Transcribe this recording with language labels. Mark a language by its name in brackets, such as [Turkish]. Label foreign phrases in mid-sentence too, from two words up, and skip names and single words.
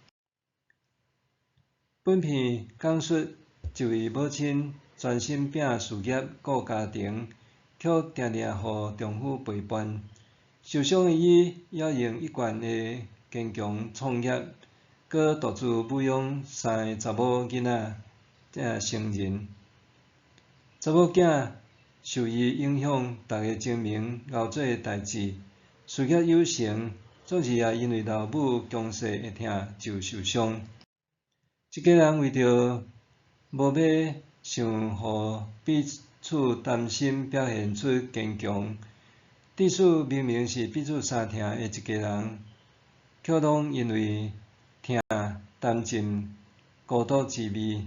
[Min Nan Chinese] 本片讲述一位母亲专心拼事业、顾家庭，却常常互丈夫陪伴。受伤的伊，要用一贯的坚强创业，搁独自抚养3个查某囡仔成人。查某囝受伊影响，逐个证明熬做代志，事业有成，总是也因为老母强势会疼就受伤。一家人为着无要想互彼此担心，表现出坚强，即使明明是彼此相疼的一家人，却拢因为疼担心孤独滋味。